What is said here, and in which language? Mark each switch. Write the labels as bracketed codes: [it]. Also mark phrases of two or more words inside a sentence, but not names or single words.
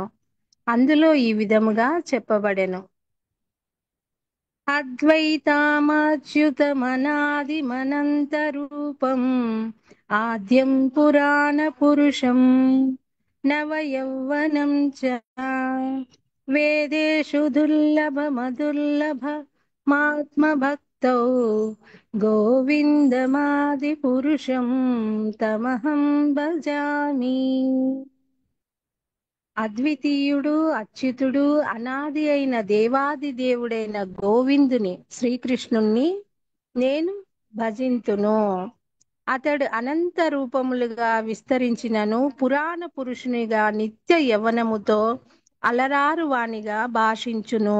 [te] అందులో ఈ విధముగా చెప్పబడెను. [sa] అద్వైతామచ్యుతమనాదిమనంతరూపం ఆద్యం పురాణ పురుషం నవయౌవనం చ వేదేషు దుర్లభమదుర్లభ మాత్మభక్తౌ గోవిందమాది పురుషం తమహం భజామి. [te] అద్వితీయుడు, అచ్యుతుడు, అనాది అయిన దేవాది దేవుడైన గోవిందుని శ్రీకృష్ణుణ్ణి నేను భజింతును. అతడు అనంత రూపములుగా విస్తరించినను పురాణ పురుషునిగా నిత్య యవ్వనముతో అలరారు వానిగా భాషించును.